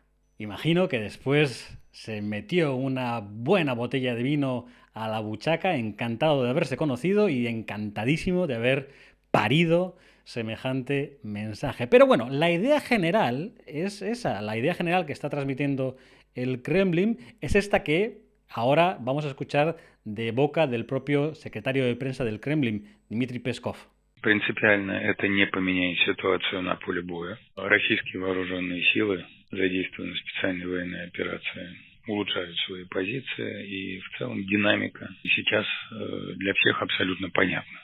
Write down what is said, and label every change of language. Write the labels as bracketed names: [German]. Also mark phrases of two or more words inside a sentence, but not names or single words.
[Spanish] Imagino que después se metió una buena botella de vino a la buchaca, encantado de haberse conocido y encantadísimo de haber parido semejante mensaje. Pero bueno, la idea general es esa, la idea general que está transmitiendo el Kremlin es esta que ahora vamos a escuchar de boca del propio secretario de prensa del Kremlin, Dmitry Peskov. [Russian] Принципиально это не поменяет ситуацию на поле боя. Российские вооруженные силы, задействованные в специальной военной операции улучшают свои позиции, и в целом динамика сейчас для всех абсолютно понятна.